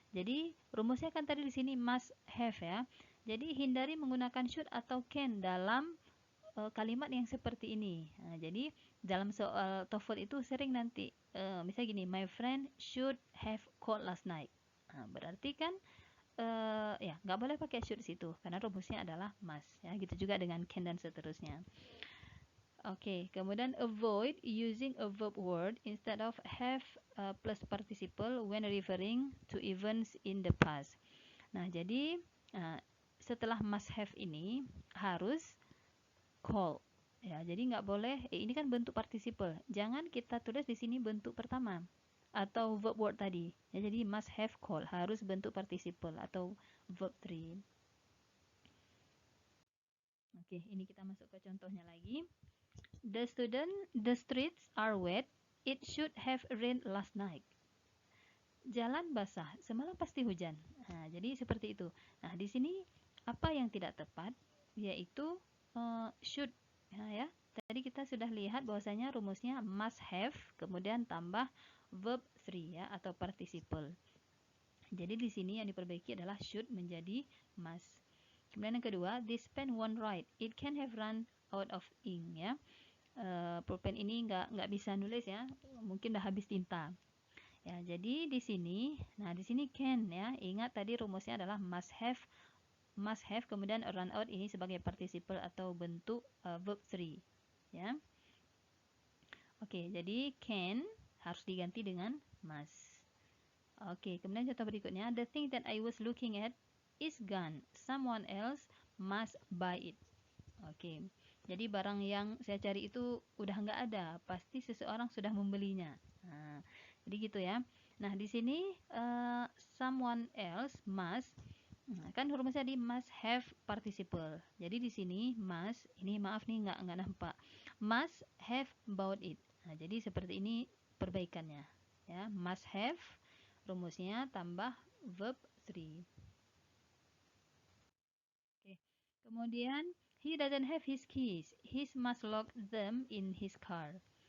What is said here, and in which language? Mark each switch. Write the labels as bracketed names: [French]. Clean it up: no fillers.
[Indonesian] Jadi rumusnya kan tadi di sini must have ya. Jadi hindari menggunakan should atau can dalam kalimat yang seperti ini. Nah, jadi dalam soal TOEFL itu sering nanti misalnya gini, [English] my friend should have called last night. [Indonesian] Nah, berarti kan ya nggak boleh pakai should situ karena rumusnya adalah must ya. Gitu juga dengan can dan seterusnya. Oke, kemudian [English] avoid using a verb word instead of have plus participle when referring to events in the past. [Indonesian] Nah, jadi uh, setelah must have ini harus call. Ya, jadi nggak boleh, ini kan bentuk participle. Jangan kita tulis di sini bentuk pertama atau verb word tadi. Ya, jadi must have call harus bentuk participle atau verb 3. Oke, ini kita masuk ke contohnya lagi. [English] The streets are wet. It should have rained last night. [Indonesian] Jalan basah, semalam pasti hujan. Nah, jadi seperti itu. Nah, di sini apa yang tidak tepat yaitu should ya. Tadi kita sudah lihat bahwasanya rumusnya must have kemudian tambah verb 3 ya atau participle. Jadi di sini yang diperbaiki adalah should menjadi must. Kemudian yang kedua, [English] this pen won't write. It can have run out of ink ya. [Indonesian] Pulpen ini nggak bisa nulis ya, mungkin udah habis tinta. Ya, jadi di sini, nah di sini can ya. Ingat tadi rumusnya adalah must have kemudian run out ini sebagai participle atau bentuk verb 3 ya. Oke, jadi can harus diganti dengan must. Oke, kemudian contoh berikutnya, [English] the thing that I was looking at is gone. Someone else must buy it. [Indonesian] Oke, jadi barang yang saya cari itu udah nggak ada, pasti seseorang sudah membelinya. Nah, jadi gitu ya. Nah, di sini [English] someone else must, [Indonesian] kan rumusnya di must have participle. Jadi di sini must, ini maaf nih nggak nampak, [English] must have bought it. [Indonesian] Nah, jadi seperti ini perbaikannya. Ya, must have rumusnya tambah verb 3. Oke. Kemudian [English] he doesn't have his keys. He must lock them in his car.